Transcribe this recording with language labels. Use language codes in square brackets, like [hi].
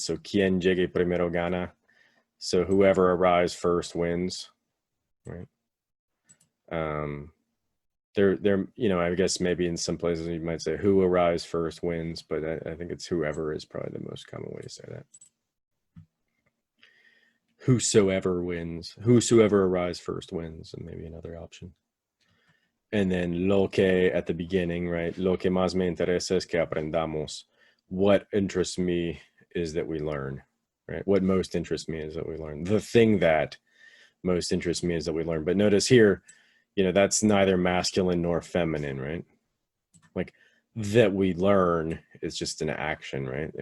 [es] So quien llegue primero gana. [en] So whoever arrives first wins, right? There, you know, I guess maybe in some places you might say who arrives first wins, but I think it's whoever is probably the most common way to say that. Whosoever wins, whosoever arrives first wins, and maybe another option. And then lo que at the beginning, right? [es] Lo que más me interesa es que aprendamos. [en] What interests me is that we learn, right? What most interests me is that we learn. The thing that most interests me is that we learn. But notice here, you know, that's neither masculine nor feminine, right? Like that we learn is just an action, right?